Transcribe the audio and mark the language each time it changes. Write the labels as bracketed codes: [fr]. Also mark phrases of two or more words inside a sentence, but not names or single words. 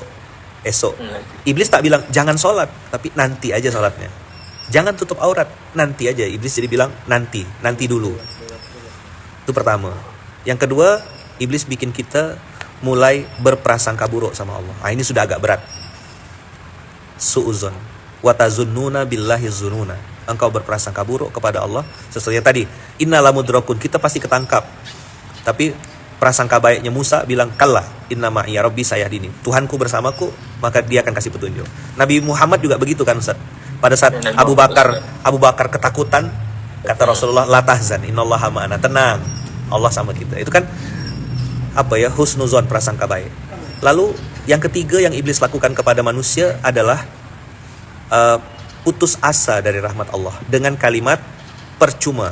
[id] Iblis tak bilang jangan sholat, tapi nanti aja sholatnya. Jangan tutup aurat, nanti aja. Iblis jadi bilang nanti dulu. Itu pertama. Yang kedua, iblis bikin kita mulai berprasangka buruk sama Allah. Ini sudah agak berat. [ar] سوء الظن وتظنون بالله الظنونا. [id] Engkau berprasangka buruk kepada Allah sesuatu yang tadi, [ar] إنا لمدركون, [id] kita pasti ketangkap. Tapi prasangka baiknya Musa bilang [ar] كلا إن معي ربي سيهدين, [id] Tuhanku bersamaku maka dia akan kasih petunjuk. Nabi Muhammad juga begitu kan Ustaz. Pada saat Abu Bakar ketakutan, kata Rasulullah [ar] لا تحزن إن الله معنا, [id] tenang, Allah sama kita. Itu kan apa ya, husnuzon, prasangka baik. Lalu yang ketiga yang iblis lakukan kepada manusia adalah putus asa dari rahmat Allah dengan kalimat percuma.